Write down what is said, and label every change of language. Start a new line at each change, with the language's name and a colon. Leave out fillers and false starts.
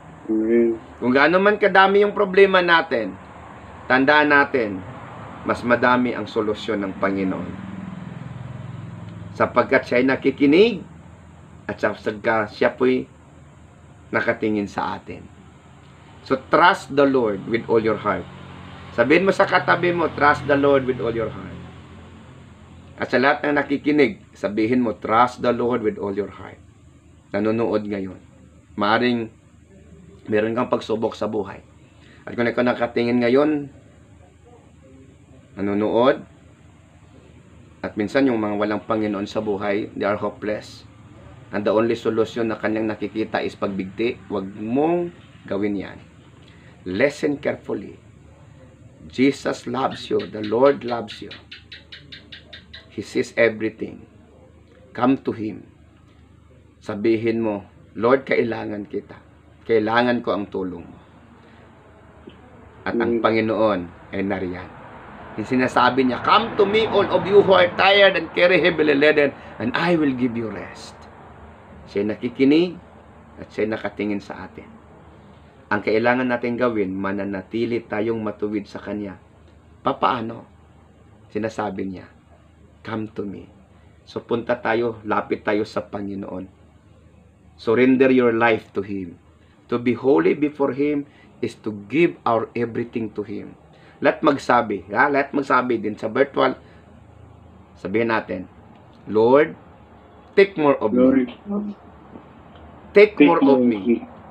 Filipino: Amen. Kung gaano man kadami yung problema natin, tandaan natin, mas madami ang solusyon ng Panginoon. Sapagkat siya ay nakikinig at sapagkat siya po'y nakatingin sa atin.
English: So, trust the Lord with all your heart.
Filipino: Sabihin mo sa katabi mo,
English: trust the Lord with all your heart.
Filipino: At sa lahat ng nakikinig, sabihin mo,
English: trust the Lord with all your heart.
Filipino: Nanonood ngayon. Maaring meron kang pagsubok sa buhay. At kung ikaw nakatingin ngayon, nanonood, at minsan yung mga walang Panginoon sa buhay,
English: they are hopeless. And the only solution
Filipino: na kanyang nakikita is pagbigti. Huwag mong gawin yan.
English: Listen carefully. Jesus loves you. The Lord loves you. He sees everything. Come to Him.
Filipino: Sabihin mo, Lord, kailangan kita. Kailangan ko ang tulong mo. At ang Panginoon ay nariyan. Yung sinasabi niya,
English: come to me, all of you who are tired and carry heavily laden, and I will give you rest.
Filipino: Siya nakikinig at siya nakatingin sa atin. Ang kailangan natin gawin, mananatili tayong matuwid sa Kanya. Papaano? Sinasabi niya,
English: come to me.
Filipino: So punta tayo, lapit tayo sa Panginoon.
English: Surrender your life to Him. To be holy before Him is to give our everything to Him.
Filipino: Let magsabi, let magsabi din sa virtual, sabihin natin, Lord,
English: take more of Lord, me. Take more of me.